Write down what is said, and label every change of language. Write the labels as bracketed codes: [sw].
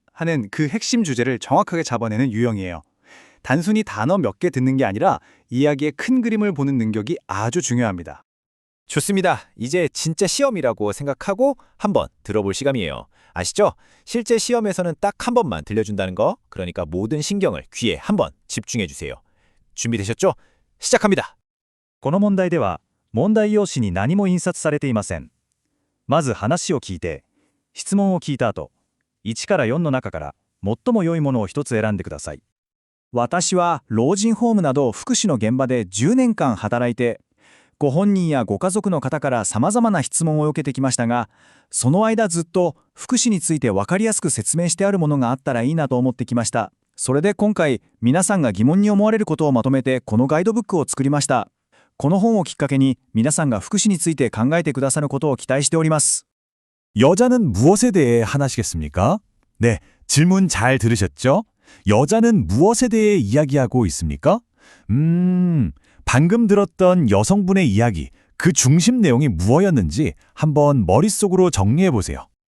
[ko] 하는 그 핵심 주제를 정확하게 잡아내는 유형이에요. 단순히 단어 몇 개 듣는 게 아니라 이야기의 큰 그림을 보는 능력이 아주 중요합니다. 좋습니다. 이제 진짜 시험이라고 생각하고 한번 들어볼 시간이에요. 아시죠? 실제 시험에서는 딱 한 번만 들려준다는 거. 그러니까 모든 신경을 귀에 한번 집중해 주세요. 준비되셨죠? 시작합니다. [ja] この問題では、問題用紙に何も印刷されていません。まず話を聞いて、質問を聞いた後、1から4の中から最も良いものを一つ選んでください。私は老人ホームなど福祉の現場で10年間働いて、ご本人やご家族の方から様々な質問を受けてきましたが、その間ずっと福祉について分かりやすく説明してあるものがあったらいいなと思ってきました。それで今回、皆さんが疑問に思われることをまとめてこのガイドブックを作りました。この本をきっかけに皆さんが福祉について考えてくださることを期待しております。 [ko] 여자는 무엇에 대해 하나시겠습니까? 네, 질문 잘 들으셨죠? 여자는 무엇에 대해 이야기하고 있습니까? 방금 들었던 여성분의 이야기, 그 중심 내용이 무엇이었는지 한번 머릿속으로 정리해보세요.